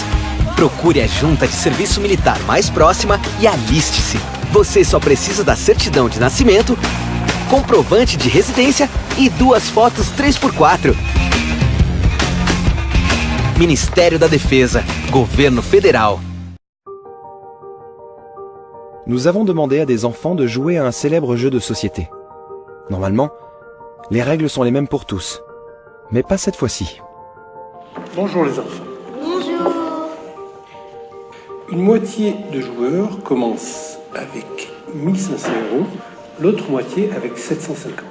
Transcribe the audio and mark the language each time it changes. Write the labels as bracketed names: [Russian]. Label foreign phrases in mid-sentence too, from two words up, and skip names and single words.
[Portuguese] Procure a junta de serviço militar mais próxima e aliste-se. Você só precisa da certidão de nascimento, comprovante de residência e 2 fotos 3x4. Ministério da Defesa, Governo Federal. [French] Nous avons demandé à des enfants de jouer à un célèbre jeu de société. Normalement, les règles sont les mêmes pour tous. Mais pas cette fois-ci. Bonjour les enfants. Bonjour. Une moitié de joueurs commence avec 1500 €, l'autre moitié avec 750 €.